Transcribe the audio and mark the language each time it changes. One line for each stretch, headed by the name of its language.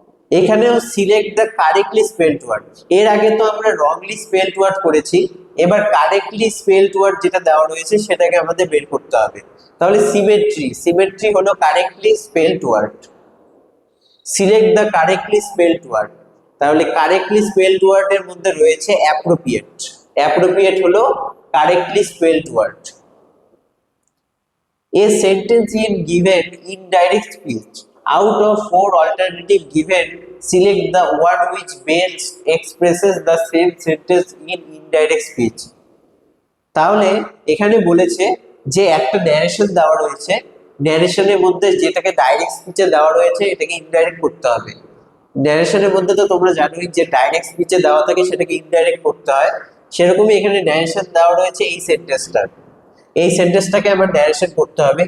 Bangla: এখানেও
English: select the correctly spelled word,
Bangla: এর আগে তো আমরা রংলি স্পেলড ওয়ার্ড করেছি, এবার কারেক্টলি স্পেলড ওয়ার্ড যেটা দেওয়া রয়েছে সেটাকে আমাদের বের করতে হবে। তাহলে সিমেট্রি, সিমেট্রি হলো correctly spelled word.
English: select the correctly spelled word,
Bangla: তাহলে কারেক্টলি স্পেলড ওয়ার্ড এর মধ্যে রয়েছে অ্যাপ্রোপ্রিয়েট, অ্যাপ্রোপ্রিয়েট হলো correctly spelled word.
English: A sentence is given indirect speech. Out of four alternatives given, select the one which best expresses the same sentence in indirect speech.
Bangla: তাহলে এখানে বলেছে যে একটা narration দেওয়া রয়েছে, ন্যারেশনের মধ্যে যেটাকে ডাইরেক্ট স্পিচে দেওয়া রয়েছে এটাকে ইনডাইরেক্ট করতে হবে। ন্যারেশনের মধ্যে তো তোমরা জানোই যে ডাইরেক্ট স্পিচে দেওয়া থাকে সেটাকে ইনডাইরেক্ট করতে হয়, সেরকমই এখানে ন্যারেশন দেওয়া রয়েছে এই সেন্টেন্সটা, এই সেন্টেন্সটাকে আমার ন্যারেশন করতে হবে।